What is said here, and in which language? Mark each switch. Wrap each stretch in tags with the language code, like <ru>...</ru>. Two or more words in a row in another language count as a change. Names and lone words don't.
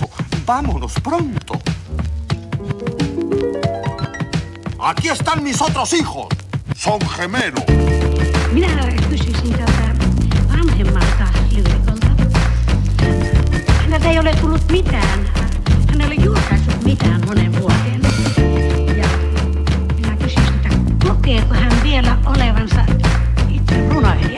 <es>Vámonos pronto. Aquí están mis otros hijos. Son gemelos.</es> <fi>Minä kysyisin tältä vanhemmalta lyrikolta. Häneltä ei ole tullut mitään. Hän ei ole julkaissut mitään monen vuoteen. Ja minä kysyisin, että kokeeko hän vielä olevansa itse runoilija?</fi>